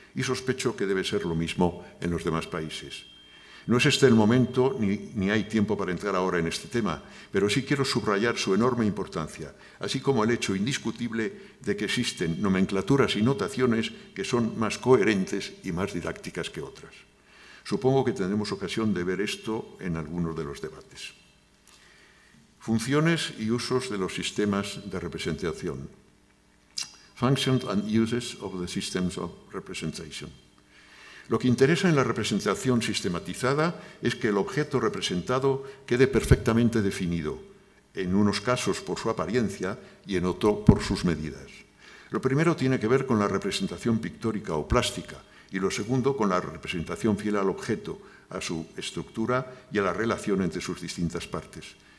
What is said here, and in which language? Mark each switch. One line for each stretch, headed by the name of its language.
Spanish: Y sospecho que debe ser lo mismo en los demás países. No es este el momento ni hay tiempo para entrar ahora en este tema, pero sí quiero subrayar su enorme importancia, así como el hecho indiscutible de que existen nomenclaturas y notaciones que son más coherentes y más didácticas que otras. Supongo que tendremos ocasión de ver esto en algunos de los debates. Funciones y usos de los sistemas de representación.
English: Functions and uses of the systems of representation.
Spanish: Lo que interesa en la representación sistematizada es que el objeto representado quede perfectamente definido, en unos casos por su apariencia y en otro por sus medidas. Lo primero tiene que ver con la representación pictórica o plástica y lo segundo con la representación fiel al objeto, a su estructura y a la relación entre sus distintas partes.